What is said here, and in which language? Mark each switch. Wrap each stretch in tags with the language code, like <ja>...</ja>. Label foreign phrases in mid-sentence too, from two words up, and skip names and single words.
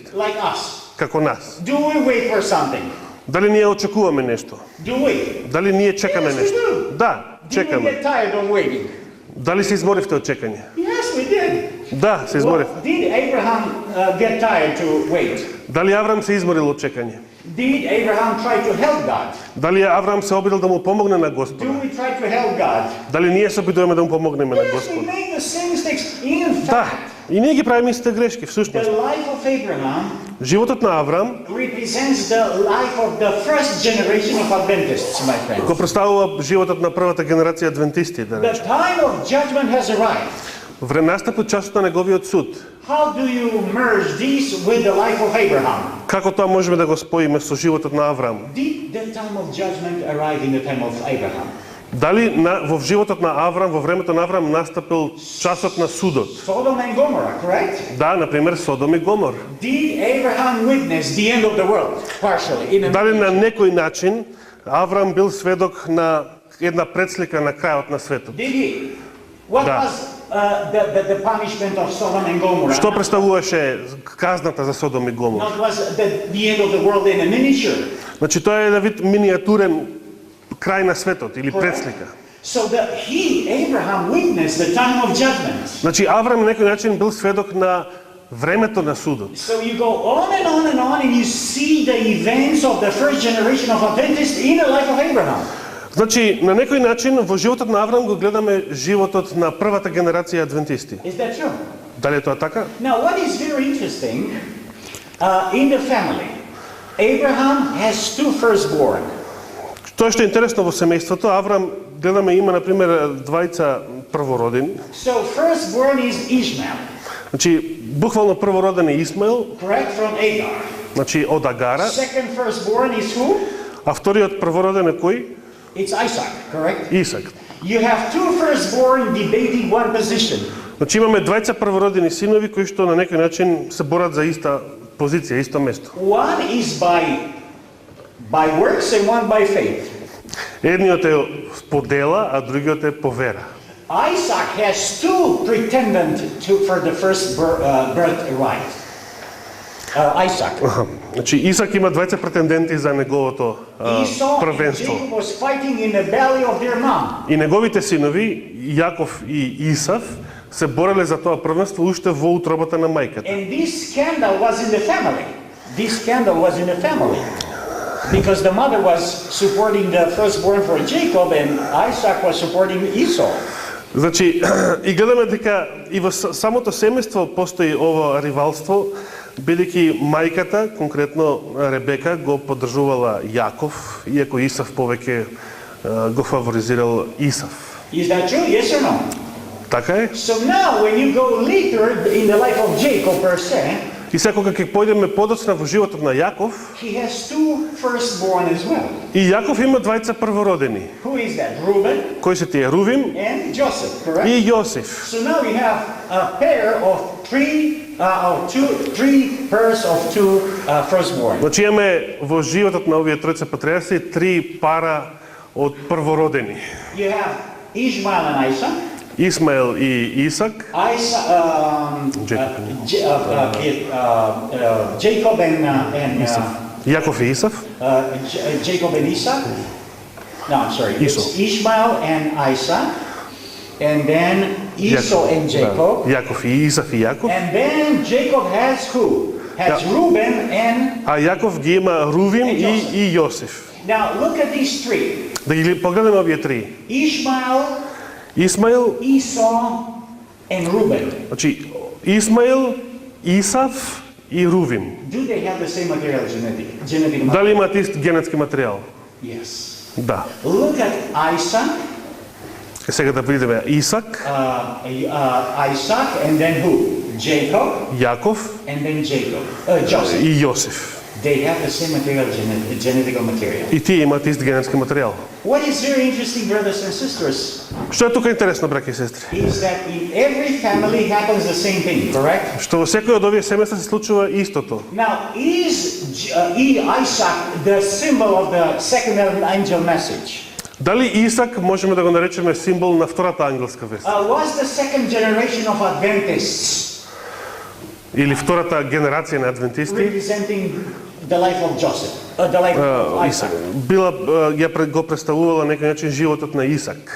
<en>Like us?</en> <mk>Како нас?</mk> <en>Do we wait for something?</en> <mk>Дали ние очекуваме нешто?</mk> <en>Do we?</en> <mk>Дали ние чекаме</mk> <en>Yes, we</en> <mk>нешто?</mk> <en>do.</en> <mk>Да,</mk> <en>Did we</en> <mk>чекаме.</mk> <en>get tired of waiting?</en> <mk>Дали се изморивте од чекање?</mk> <en>Yes, we did.</en> <mk>Да, се изморив.</mk> <en>Did Abraham get tired to wait?</en> <mk>Дали Авраам се изморил од чекање?</mk> <en>Did Abraham try to help God?</en> <mk>Дали Авраам се обидел да му помогне на</mk> <en>Do</en> <mk>Господа?</mk> <en>we try to help God?</en> <mk>Дали ние се обидуваме да му помогнеме на</mk> <en>Yes, we</en> <mk>Господа?</mk> <en>make the same mistakes. In</en> <mk>Да,</mk> <en>fact,</en> <mk>и ние ги правиме истите грешки,</mk> <en>the</en> <mk>всушност.</mk> <en>life of Abraham</en> <mk>Животот на Авраам</mk> <en>represents the life of the first generation of Adventists, my</en> <mk>го</mk> <en>friends.</en> <mk>представува животот на првата генерација адвентисти, да</mk> <en>The</en> <mk>речем.</mk> <en>time of judgment has arrived.</en> <mk>Настапот часот на неговиот суд.</mk> <en>How do you merge this with the life of Abraham?</en> <mk>Како тоа можеме да го споиме со животот на Авраам?</mk> <en>Did the time of judgment arrive in the time of Abraham?</en> <mk>Дали во животот на Авраам, во времето на Авраам настапил часот на судот?</mk> <en>Sodom and Gomorrah, correct?</en> <mk>Да, например, Содом и Гомор.</mk> <en>Did Abraham witness the end of the world? Partially. In a</en> <mk>Дали на некој начин Авраам бил сведок на една предслика на крајот на светот?</mk> <en>Did he? What</en> <mk>Да.</mk> <en>was the punishment of Sodom and Gomorrah?</en> <mk>Што представуваше казната за Содом и Гомор?</mk> <en>Not was the end of the world in a miniature.</en> <mk>Значи тоа е еден вид миниатурен крај на светот или предслика.</mk> <en>So Abraham witnessed the time of judgment.</en> <mk>Значи Авраам на некој начин бил сведок на времето на судот.</mk> <en>So you go on and on and on and you see the events of the first generation of Adventists in the life of Abraham.</en> <mk>Значи на некој начин во животот на Авраам го гледаме животот на првата генерација адвентисти.</mk> <en>Is that true?</en> <mk>Дали е тоа така?</mk> <en>Now what is very interesting, in the family, Abraham has two firstborn.</en> <mk>Тоа што е интересно во семејството, Авраам гледаме има на пример двајца првородени.</mk> <en>So firstborn is Ishmael,</en> <mk>Значи буквално првороден е Исмаил,</mk> <en>correct, from Agar.</en> <mk>значи од Агара,</mk> <en>Second firstborn is who?</en> <mk>а вториот првороден е кој?</mk> <en>It's Isaac, correct?</en> <mk>Исак.</mk> <en>You have two firstborn debating one position.</en> <mk>Значи имаме двајца првородени синови кои што на некој начин се борат за иста позиција, исто место.</mk> <en>One is by works and one by faith.</en> <mk>Едниот е по дела, а другиот е по вера.</mk> <en>Isaac has two pretendants for the first birthright. Isaac.</en> <mk>Значи Исак има двајца претенденти за неговото</mk> <en>Esau and</en> <mk>првенство.</mk> <en>Jacob was fighting in the belly of their mom.</en> <mk>И неговите синови, Јаков и Исав, се бореле за тоа првенство уште во утробата на мајката.</mk> <en>And this scandal was in the family. This scandal was in the family. Because the mother was supporting the firstborn for Jacob and Isaac was supporting Esau.</en> <mk>Значи, и гледаме дека и во самото семејство постои ова ривалство, бидејќи мајката, конкретно Ребека, го поддржувала Јаков, иако Исав повеќе го фаворизирал Исав.</mk> <en>Is that true? Yes or no?</en> <mk>Така е?</mk> <en>So now when you go later in the life of Jacob per se,</en> <mk>И секога ќе појдеме подоцна во животот на Јаков,</mk> <en>he has two firstborn as well.</en> <mk>и Јаков има двајца првородени.</mk> <en>Who is that? Reuben</en> <mk>Кои се тие? Рувим</mk> <en>and Joseph, correct?</en> <mk>и Јосиф.</mk> <en>So now we have a pair of three pairs of two firstborn.</en> <mk>Значи имаме во животот на овие тројца патриарси три пара од првородени.</mk> <en>You have Ishmael and Isaac.</en> <mk>Исмаел и Исак,</mk> <en>Jacob and</en> <mk>Јаков и Исав,</mk> <en>Jacob and Isaac. No, I'm sorry. Esau. It's Ishmael and Isaac, and then Esau and Jacob,</en> <mk>Јаков и Исав и Јаков,</mk> <en>and then Jacob has who? Has Yeah. Reuben and.</en> <mk>а Јаков ги има Рувим и Јосиф.</mk> <en>Now look at these three:</en> <mk>Да ги погледаме овие три.</mk> <en>Ishmael,</en> <mk>Исмаил,</mk> <en>Esau, and Reuben.</en> <mk>значи Исмаил, Исав и Рувим.</mk> <en>Do they have the same material genetic material?</en> <mk>Дали имаат ист генетски материјал?</mk> <en>Yes.</en> <mk>Да.</mk> <en>Look at Isaac,</en> <mk>Сега да видиме Исак,</mk> <en>Isaac, and then who? Jacob,</en> <mk>Јаков</mk> <en>and then Joseph.</en> <mk>и Јосиф.</mk> <en>They have the same material, genetical material.</en> <mk>И тие имаат ист генетски материјал.</mk> <en>What is very interesting, brothers and sisters,</en> <mk>Што е тука интересно, браќи и сестри?</mk> <en>is that in every family happens the same thing, correct?</en> <mk>Што во секој од овие семејства се случува истото.</mk> <en>Now, is Isaac the symbol of the second angel message?</en> <mk>Дали Исак можеме да го наречеме символ на втората ангелска вест?</mk> <en>Was the second generation of Adventists</en> <mk>Или втората генерација на адвентисти?</mk> <en>representing the life of Joseph, the life of</en> <mk>Исак.</mk> <en>Isaac?</en> <mk>Била го представувала на некој начин животот на Исак.</mk>